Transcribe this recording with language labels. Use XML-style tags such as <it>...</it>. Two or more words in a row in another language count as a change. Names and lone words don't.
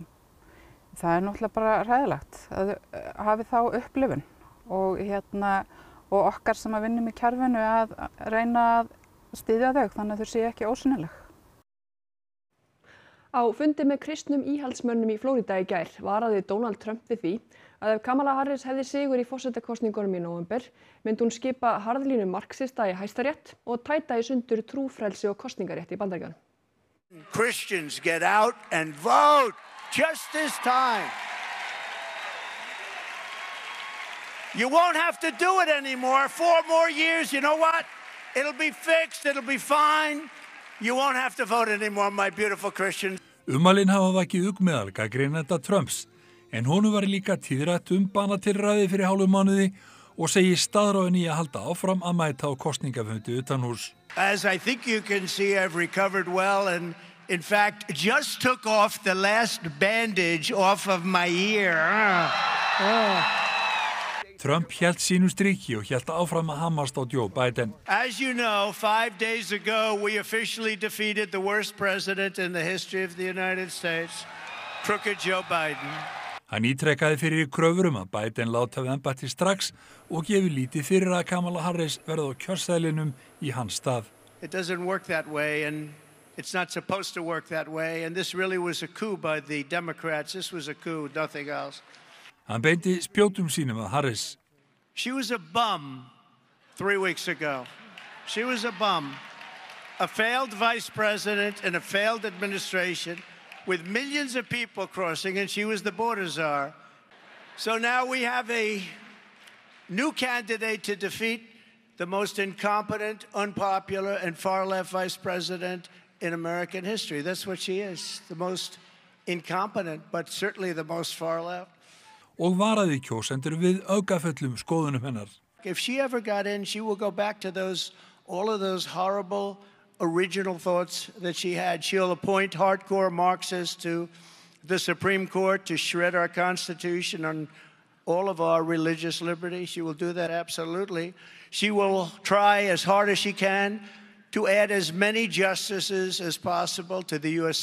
<is>Það er náttúrulega bara hræðilegt að hafi þá upplifun og okkar sem að vinnum í kerfinu að reyna að styðja þau þannig að þau séu ekki ósýnileg. Á fundi með kristnum íhaldsmönnum í Flórída í gær varaði Donald Trump við því að ef Kamala Harris hefði sigur í forsetakosningunum í nóvember myndi hún skipa harðlínu marxista í Hæstarétt og tæta í sundur trúfrelsi og kosningarétt í Bandaríkjunum.</is> <en>Christians get out and vote just this time. You won't have to do it anymore. 4 more years, you know what? It'll be fixed, it'll be fine. You won't have to vote anymore, my beautiful Christians.</en> <is>Ummælin hafa vakið ugmeðal gagnrýnenda Trumps, en honum var líka tíðrætt banatilræði fyrir hálfum mánuði og segir staðráðin í að halda áfram að mæta á kosningafundi utanhús.</is> <en>As I think you can see, I've recovered well and in fact just took off the last bandage off of my ear.</en> <is>Trump hélt sínu striki og hélt áfram að hamast á Joe Biden.</is> <en>As you know, 5 days ago, we officially defeated the worst president in the history of the United States, crooked Joe Biden.</en> <is>Hann ítrekkaði fyrir kröfur að Biden láti af embætti strax og gefi lítið fyrir að Kamala Harris verði á kjörseðlinum í hans stað.</is> <en>It doesn't work that way, and it's not supposed to work that way, and this really was a coup by the Democrats. This was a coup, nothing else.</en> <is>Hann beinti spjótum sínum að Harris.</is> <en>She was a bum 3 weeks ago. She was a bum. A failed vice president in a failed administration with millions of people crossing, and she was the border czar. So now we have a new candidate to defeat the most incompetent, unpopular, and far-left vice president in American history. That's what she is, the most incompetent, but certainly the most far-left.</en> <is>Og varaði kjósendur við öfgaföllum skoðunum hennar.</is> <en>If she ever got in, she will go back to all of those horrible original thoughts that she had. She'll appoint hardcore Marxists to the Supreme Court to shred our Constitution and all of our religious liberty. She will do that absolutely. She will try as hard as she can to add as many justices as possible to the U.S.</en>